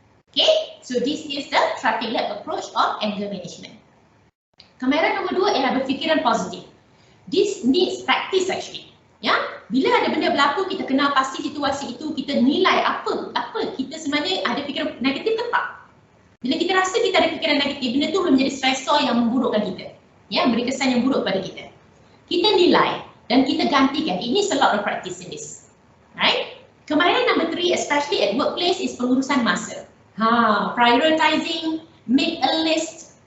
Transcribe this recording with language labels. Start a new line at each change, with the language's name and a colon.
English: Okay, so this is the traffic light approach of anger management.
Malay: Kemahiran nombor 2 ialah berfikiran positif.
English: This needs practice actually.
Malay: Ya, bila ada benda berlaku, kita kenal pasti situasi itu, kita nilai apa kita sebenarnya ada fikiran negatif ke tak. Bila kita rasa kita ada fikiran negatif, benda tu boleh menjadi stressor yang memburukkan kita. Ya, beri kesan yang buruk pada kita. Kita nilai dan kita gantikan.
English: It needs a lot of practice in this. Right? Kemahiran number 3, especially at workplace, is
Malay: pengurusan masa.
English: Prioritizing, make a list.